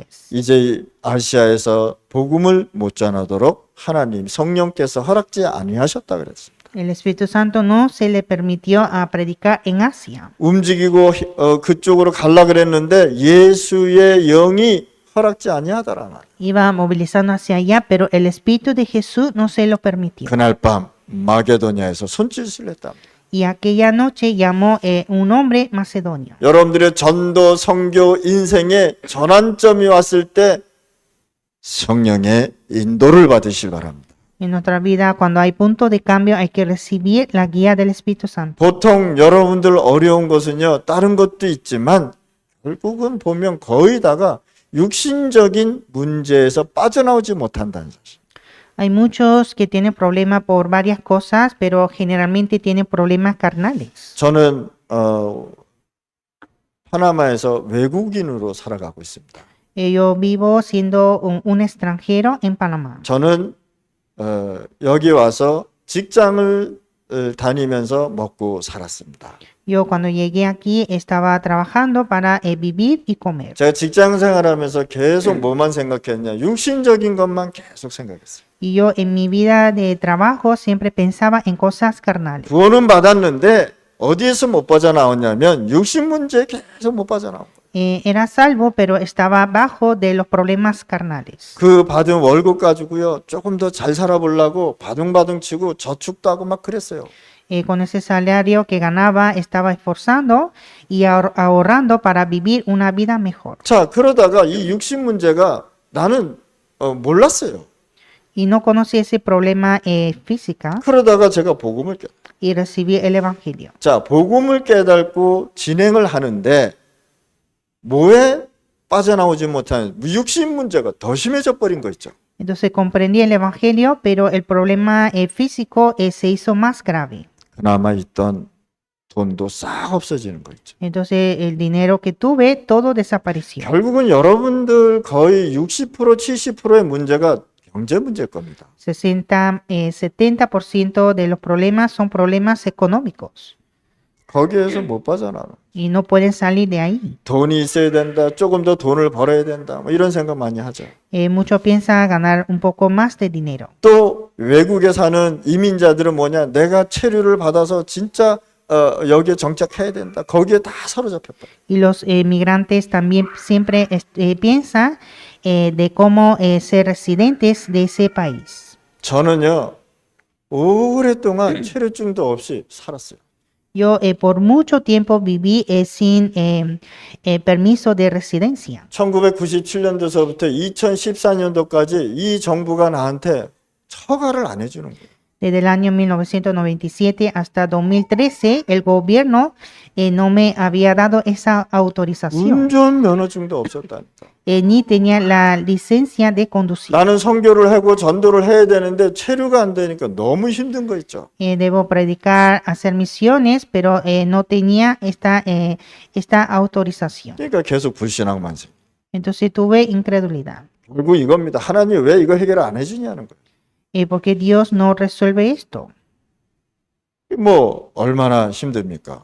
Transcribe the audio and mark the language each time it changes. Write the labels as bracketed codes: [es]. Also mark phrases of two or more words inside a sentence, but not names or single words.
[ko] 이제 아시아에서 복음을 못 전하도록 하나님 성령께서 허락지 아니하셨다 그랬습니다. [es] El Espíritu Santo no se le permitió a predicar en Asia. [ko] 움직이고 그쪽으로 갈라 그랬는데 예수의 영이 허락지 아니하더라. [es] Iba movilizando hacia allá, pero el Espíritu de Jesús no se lo permitió. [ko] 그날 밤 마게도냐에서 손짓을 했다. [es] Y aquella noche llamó un hombre macedonio. [ko] 여러분들의 전도 선교 인생의 전환점이 왔을 때 성령의 인도를 받으실 바랍니다. [es] En nuestra vida, cuando hay punto de cambio, hay que recibir la guía del Espíritu Santo. [ko] 보통 여러분들 어려운 것은요, 다른 것도 있지만 결국은 보면 거의 다가 육신적인 문제에서 빠져나오지 못한다는 사실. [es] Hay muchos que tienen problemas por varias cosas, pero generalmente tienen problemas carnales. [ko] 저는 파나마에서 외국인으로 살아가고 있습니다. [es] Yo vivo siendo un extranjero en Panamá. [ko] 저는 여기 와서 직장을 다니면서 먹고 살았습니다. [es] Yo cuando llegué aquí estaba trabajando para vivir y comer. [ko] 제가 직장 생활하면서 계속 뭐만 생각했냐? 육신적인 것만 계속 생각했어요. [es] Y yo en mi vida de trabajo siempre pensaba en cosas carnales. [ko] 구원은 받았는데 어디에서 못 빠져나왔냐면 육신 문제에 계속 못 빠져나온 거예요. [es] Era salvo, pero estaba bajo de los problemas carnales. [ko] 그 받은 월급 가지고요, 조금 더 잘 살아보려고 바둥바둥 치고 저축도 하고 막 그랬어요. [es] Con ese salario que ganaba estaba esforzando y ahorrando para vivir una vida mejor. [ko] 자, 그러다가 이 육신 문제가 나는 몰랐어요. [es] Y no conocí ese problema física [ko] 그러다가 제가 복음을 [es] y recibí el evangelio. [ko] 자, 복음을 깨닫고 진행을 하는데 뭐에 빠져나오지 못한 육신 문제가 더 심해져 버린 거 있죠. [es] Entonces comprendí el evangelio, pero el problema físico se hizo más grave. [ko] 그나마 있던 돈도 싹 없어지는 거 있죠. [es] Entonces el dinero que tuve, todo desapareció. [ko] 결국은 여러분들 거의 60% 70%의 문제가 경제 문제일 겁니다. [es] 70% de los problemas son problemas económicos [ko] 거기에서 못 빠져나와. [es] y no pueden salir de ahí. [ko] 돈이 있어야 된다. 조금 더 돈을 벌어야 된다. 뭐 이런 생각 많이 하죠. [es] Muchos piensan ganar un poco más de dinero. [ko] 또 외국에 사는 이민자들은 뭐냐? 내가 체류를 받아서 진짜 여기에 정착해야 된다. 거기에 다 사로잡혔다. [es] Y los migrantes también siempre piensan de cómo ser residentes de ese país. [ko] 저는요, 오랫동안 체류증도 없이 살았어요. [es] Yo por mucho tiempo viví sin permiso de residencia. [ko] 1997년도서부터 2014년도까지 이 정부가 나한테 처가를 안 해주는 거예요. [es] Desde el año 1997 hasta 2013, el gobierno no me había dado esa autorización, [ko] 운전면허증도 없었다니까. [es] ni tenía la licencia de conducir. [ko] 나는 선교를 하고 전도를 해야 되는데 체류가 안 되니까 너무 힘든 거 있죠. [es] Debo predicar, hacer misiones, pero no tenía esta autorización. [ko] 그러니까 계속 불신앙만 생. [es] Entonces tuve incredulidad. [ko] 결국 이겁니다. 하나님 왜 이거 해결 안 해주냐는 거예요. [es] ¿Por qué Dios no resuelve esto? [ko] 뭐 얼마나 힘듭니까?